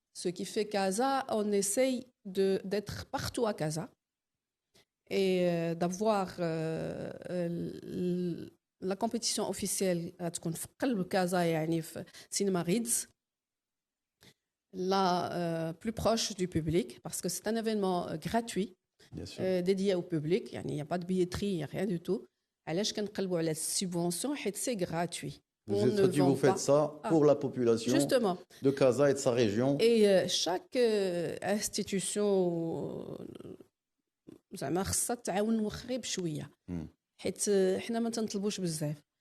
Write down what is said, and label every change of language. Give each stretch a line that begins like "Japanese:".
French: Ce qui fait Casa, on essaye d'être partout à Casa et d'avoir la compétition officielle à Casa et Cinéma Rids, la plus proche du public, parce que c'est un événement gratuit, dédié au public. Il n'y a pas de billetterie, il n'y a rien du tout.
Arabic: علاش كنقلبوا على السubvention حيت
French: c'est gratuit. Vous faites ça pour la population justement de Casa et de sa région. Et chaque institution
Arabic: زعما خصها تعاون وخري بشويه حيت حنا ما تنطلبوش بزاف.